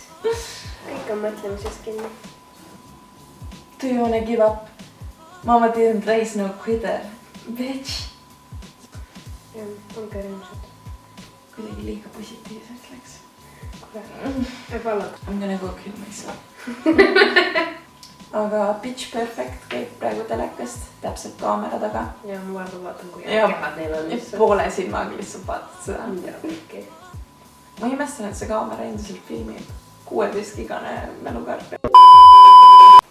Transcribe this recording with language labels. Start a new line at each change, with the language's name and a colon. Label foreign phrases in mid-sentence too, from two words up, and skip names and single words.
Estonian: Kõik on mõtlemisest kinni.
English: Do you wanna give up? Mama didn't raise no quitter. Bitch.
Estonian: Ja, olge rõõmsad. Kuidagi liiga positiivselt läks. Palun.
English: I'm gonna go kill myself.
Estonian: Aga Pitch Perfect käib praegu telekast, täpselt kaamera taga. Ja ma vaatan, kui Ja kehad neil on lihtsalt. poole silmaga lihtsalt vaatad seda. Ja, okei. Ma imestan, et see kaamera endiselt filmib 16-gigane mälukaart.